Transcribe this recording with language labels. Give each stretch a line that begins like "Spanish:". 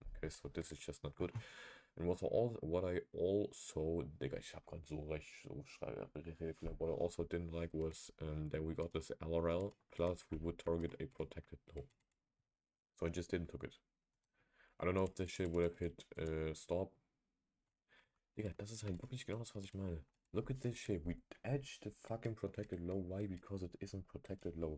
English: Okay, so this is just not good. And what I also, Digga,
German: ich hab grad so recht so
English: what I also didn't like was that we got this LRL plus we would target a protected low. So I just didn't took it. I don't know if this shit would have hit stop.
German: Digga, das ist halt wirklich genau das, was ich meine.
English: Look at this shit. We edged the fucking protected low. Why? Because it isn't protected low.